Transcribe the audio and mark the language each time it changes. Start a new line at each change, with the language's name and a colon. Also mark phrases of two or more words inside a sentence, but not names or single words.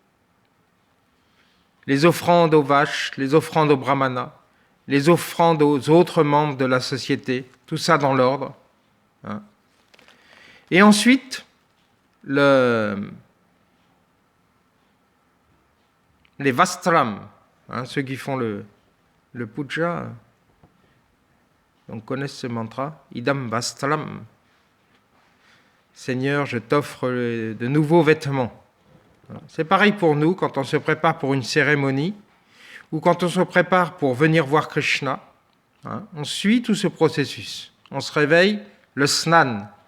French: Les offrandes aux vaches, les offrandes aux brahmanas, les offrandes aux autres membres de la société, tout ça dans l'ordre. Et ensuite, les vastram, ceux qui font le puja, donc connaissent ce mantra,
Sanskrit: idam vastram.
French: Seigneur, je t'offre de nouveaux vêtements. C'est pareil pour nous quand on se prépare pour une cérémonie ou quand on se prépare pour venir voir Krishna. On suit tout ce processus. On se réveille, le snan.